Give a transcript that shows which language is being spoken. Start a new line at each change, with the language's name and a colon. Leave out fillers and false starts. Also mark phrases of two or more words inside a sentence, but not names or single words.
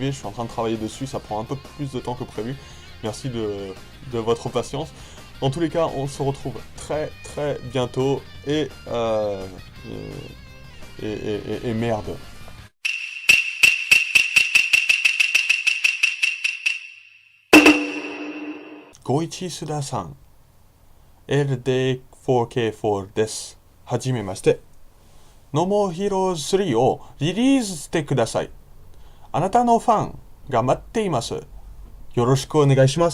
French: Je suis en train de travailler dessus, ça prend un peu plus de temps que prévu. Merci de votre patience. Dans tous les cas, on se retrouve très bientôt et merde.
Japanese: Goichi Suda-san, LD4K4 です。はじめまして。No More Heroes 3 をリリースしてください。あなたのファンが待っています。よろしくお願いします。